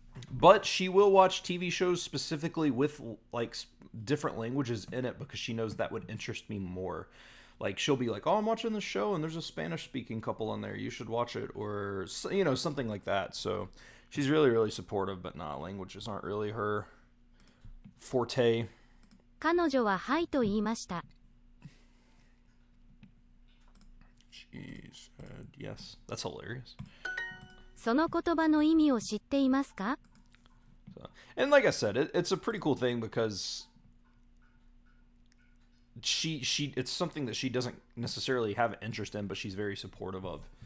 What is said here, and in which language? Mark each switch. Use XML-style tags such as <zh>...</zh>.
<en>But she will watch TV shows specifically with like different languages in it because she knows that would interest me more. Like she'll be like, "Oh, I'm watching this show and there's a Spanish-speaking couple in there. You should watch it," or something like that. So she's really, really supportive. But nah, languages aren't really her forte.</en> <ja>彼女ははいと言いました。</ja> <en>She said yes. That's hilarious.</en> <ja>その言葉の意味を知っていますか?</ja> <en>And like I said, it's a pretty cool thing because it's something that she doesn't necessarily have an interest in, but she's very supportive of.</en>